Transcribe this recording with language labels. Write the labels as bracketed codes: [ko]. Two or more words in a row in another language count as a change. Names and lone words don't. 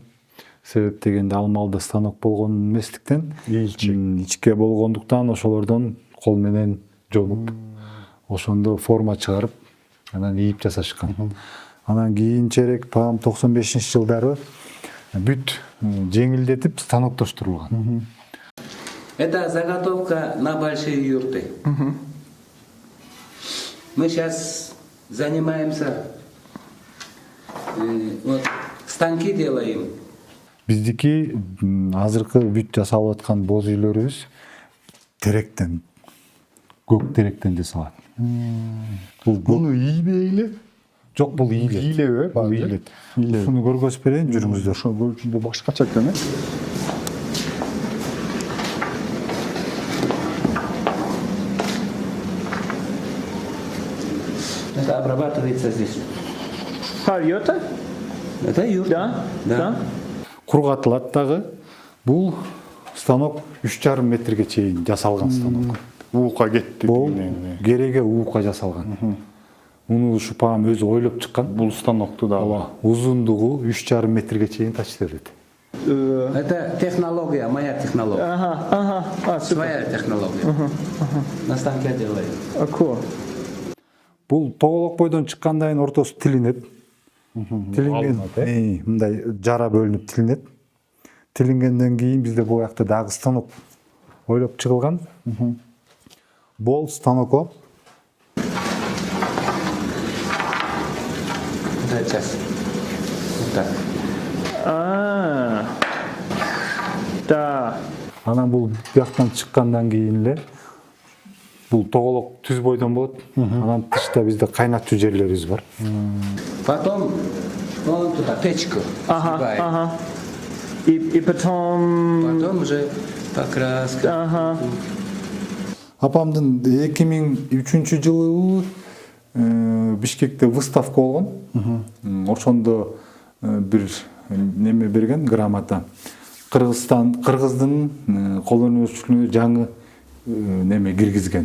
[ky] Себеп дегенде ал малда станок болгон эместиктен, ичке болгондуктан ошолордон кол менен жонуп, ошондо форма чыгарып, анан ийип жасашкан. Анан кийинчерээк 95-жылдары бүт жеңилдетип станоктоштурулган. [ru] Это заготовка на большие юрты. Мы сейчас занимаемся, вот, станки делаем. [ky] Биздики азыркы бүт жасалып аткан боз үйлөрүбүз теректен, көк теректен жасалат. Буну ийбейли? Жок, бул ийилет. Ийилеби? Бул ийилет. Ушуну көргөзүп берейин, жүрүңүздөр. Ошол башкача экен, [ru] Это обрабатывается здесь. Юрта? Это юрта. Да. [ky] Кургатылат дагы. Бул станок 3,5 метрге чейин жасалган станок. Уука кетти. Бул кереге уука жасалган. Муну ушу паам өзү ойлоп чыккан. Бул станокту да. Узундугу 3,5 метрге чейин тачтырат. [ru] Это технология, моя технология. Своя технология. На станке делаем. [ky] Бул тоголок бойдон чыккандан кийин ортосу тилинет. тилинген мындай жара бөлүнүп тилинет. Тилингенден кийин бизде бул жакта дагы станок ойлоп чыгылган. Бол станокко. [ru] Сейчас. Вот так. Да. [ky] Анан бул бияктан чыккандан кийин эле бул тоголок түз бойдон болот. Анан тышта бизде кайнатчу жерлерибиз бар. [ru] Потом вон туда печку. Ага. И потом... Потом уже покраска. [ky] Апамдын 2003-жылы Бишкекте выставка болгон. Ошондо бир неме берген грамота. Кыргыздын кол өнөрчүлүгүнө жаңы неме киргизген.